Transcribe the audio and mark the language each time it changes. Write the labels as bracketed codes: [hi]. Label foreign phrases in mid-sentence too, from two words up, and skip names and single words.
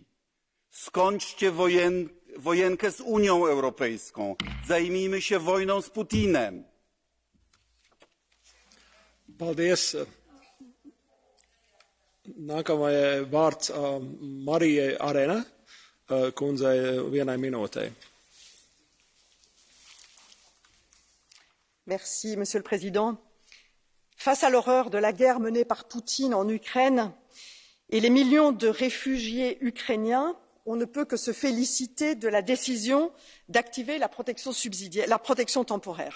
[pl] Skończcie wojenkę z Unią Europejską. Zajmijmy się wojną z Putinem. [lv] Paldies. Nākamajai vārds Marijai Arena kundzei vienai minūtei. [fr] Merci, Monsieur le Président. Face à l'horreur de la guerre menée par Poutine en Ukraine et les millions de réfugiés ukrainiens, on ne peut que se féliciter de la décision d'activer la protection temporaire.